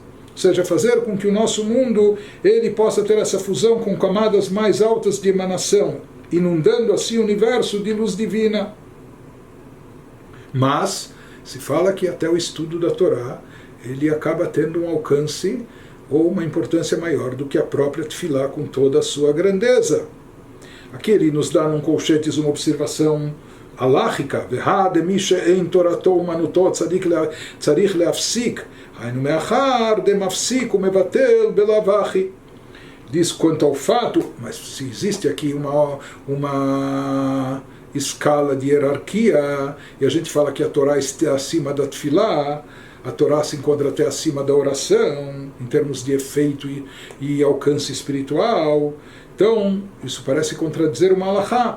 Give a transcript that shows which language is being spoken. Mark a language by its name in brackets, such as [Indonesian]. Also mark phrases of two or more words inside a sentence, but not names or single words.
[Portuguese] Ou seja, fazer com que o nosso mundo ele possa ter essa fusão com camadas mais altas de emanação, inundando assim o universo de luz divina. Mas se fala que até o estudo da Torá ele acaba tendo um alcance ou uma importância maior do que a própria tefilá com toda a sua grandeza. Aqui ele nos dá num colchetes uma observação [Hebrew] הלכיקה, דמי שאין תורתו אומנותו צריך להפסיק, היינו מאחר דמפסיק ומבטל בלאו הכי. [Portuguese] Diz quanto ao fato, mas se existe aqui uma escala de hierarquia, e a gente fala que a Torá está acima da tefilá, a Torá se encontra até acima da oração, em termos de efeito e alcance espiritual, então isso parece contradizer uma halachá.